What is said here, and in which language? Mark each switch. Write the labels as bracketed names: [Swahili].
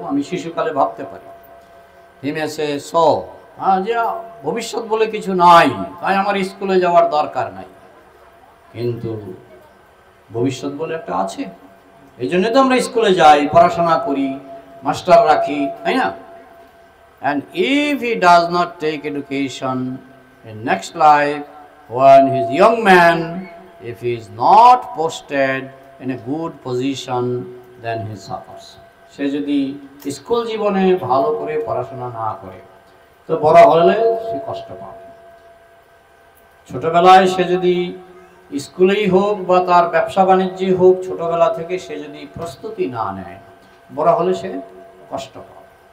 [Bangla] আমি শিশুকালে ভাবতে পারি, হিমেসে সো যে ভবিষ্যৎ বলে কিছু নাই, তাই আমার স্কুলে যাওয়ার দরকার নাই। কিন্তু ভবিষ্যৎ বলে একটা আছে। এই জন্য তো আমরা স্কুলে যাই, পড়াশোনা করি, মাস্টার রাখি, তাই না? [English] And if he does not take education in next life, when he is young man, if he is not posted in a good position, then he suffers. [Bangla] সে যদি স্কুল জীবনে ভালো করে পড়াশোনা না করে তো বড় হলে সে কষ্ট পাবে। ছোটবেলায় সে যদি স্কুলেই হোক বা তার ব্যবসা বাণিজ্যে হোক, ছোটবেলা থেকে সে যদি প্রস্তুতি না নেয়, বড় হলে সে কষ্ট পাবে।